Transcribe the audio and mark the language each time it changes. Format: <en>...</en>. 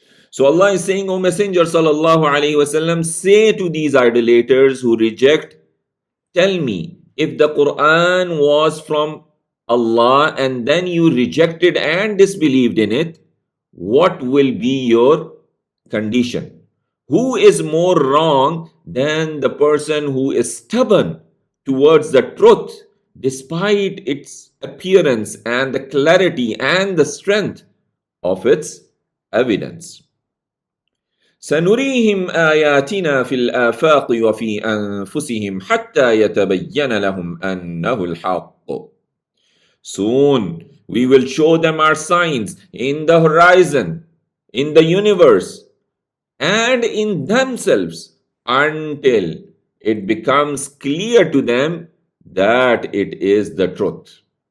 <en>So Allah is saying, O Messenger sallallahu alaihi wasallam, say to these idolaters who reject, tell me, if the Quran was from Allah and then you rejected and disbelieved in it, what will be your condition? Who is more wrong than the person who is stubborn towards the truth despite its appearance and the clarity and the strength of its evidence?</en> <ar>سنريهم آياتنا في الآفاق وفي أنفسهم حتى يتبين لهم أنه الحق.</ar> <en>Soon we will show them our signs in the horizon, in the universe, and in themselves until it becomes clear to them that it is the truth.</en>